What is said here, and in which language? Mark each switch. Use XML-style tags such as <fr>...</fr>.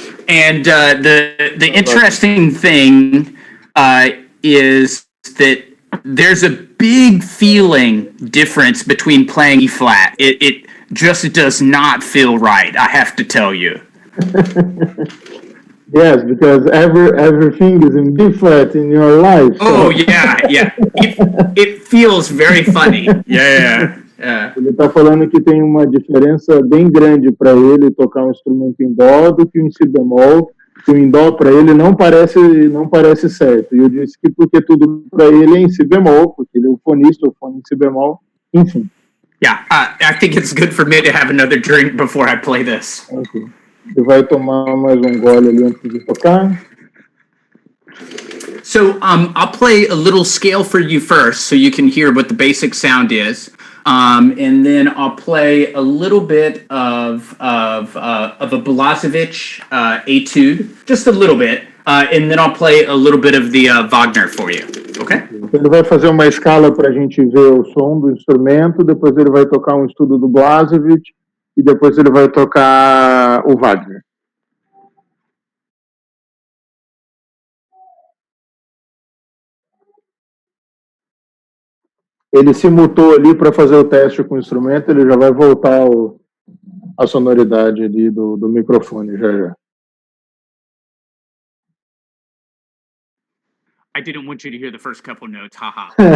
<en>And the interesting thing is that there's a big feeling difference between playing E flat. It just does not feel right, I have to tell you. Yes, because everything is in B flat in your life. So. Oh, yeah. It feels very funny. Yeah.</en> <pt>Ele está falando que tem uma diferença bem grande para ele tocar um instrumento em Dó do que um Si bemol. Que o em Dó para ele não parece certo. E eu disse que porque tudo para ele é em Si bemol, porque ele é o fonista, o fone em Si bemol, enfim.</pt> <en>Yeah, I think it's good for me to have another drink before I play this. Okay.</en> <pt>Ele vai tomar mais um gole ali antes de tocar.</pt> <en>So I'll play a little scale for you first so you can hear what the basic sound is. And then I'll play a little bit of a Blasevich etude, just a little bit, and then I'll play a little bit of the Wagner for you. Okay?</en> <pt>Ele vai fazer uma escala para a gente ver o som do instrumento, depois ele vai tocar um estudo do Blasevich e depois ele vai tocar o Wagner. Ele se mutou ali para fazer o teste com o instrumento, ele já vai voltar a sonoridade ali do microfone já.</pt> <en>I didn't want you to hear the first couple notes, haha.</en>